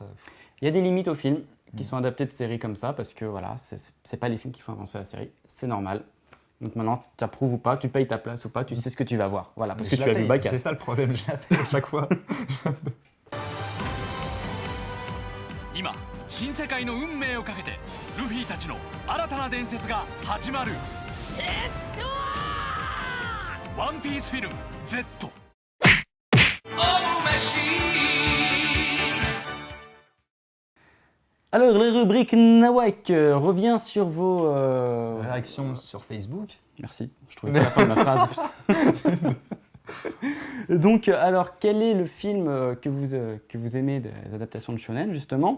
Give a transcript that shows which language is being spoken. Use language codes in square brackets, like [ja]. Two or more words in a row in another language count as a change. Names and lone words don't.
[fr] Il y a des limites aux films qui sont adaptés de séries comme ça parce que voilà, c'est pas les films qui font avancer la série, c'est normal. Donc maintenant, tu approuves ou pas, tu payes ta place ou pas, tu sais ce que tu vas voir. Voilà, parce que je tu la as vu paye. Baccarat. C'est ça le problème, je la paye à chaque fois. [ja] 今新世界の運命をかけてルフィたちの新たな伝説が始まる。ワンピースフィルム Z。 [fr] Alors, la rubrique Nawak revient sur vos... Réaction sur Facebook. Merci, je trouvais pas la fin de ma phrase. Donc, alors, quel est le film que vous aimez des adaptations de shonen, justement?